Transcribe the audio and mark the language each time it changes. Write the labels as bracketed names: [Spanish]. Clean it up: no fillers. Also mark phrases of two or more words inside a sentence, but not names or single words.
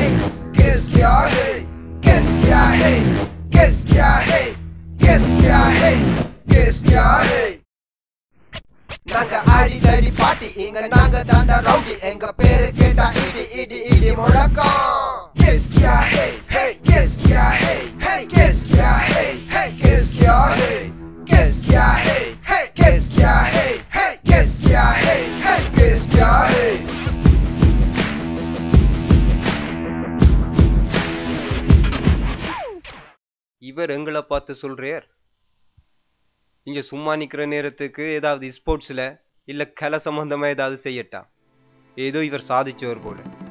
[Hindi] Kiss क्या है? Kiss क्या है? Kiss क्या है? Kiss क्या है? Kiss क्या है? [Tamil] நாங்க ஆடிதடி பாட்டி இங்க நாங்க தாண்டா ரவுடி எங்க பேரு கேட்டா இடி இடி இடி முழக்கம். [Hindi] Kiss क्या है? Hey kiss क्या है? Hey kiss क्या है? Hey kiss क्या है? Kiss क्या है? Hey kiss क्या है? Hey kiss क्या है? Hey kiss क्या है? [Tamil] இவர் எங்களை பார்த்து சொல்றார், இங்க சும்மா நிக்கிற நேரத்துக்கு ஏதாவது ஸ்போர்ட்ஸ்ல இல்ல கலை சம்பந்தமா ஏதாவது செய்யட்டா. ஏதோ இவர் சாதிச்சவர் போல.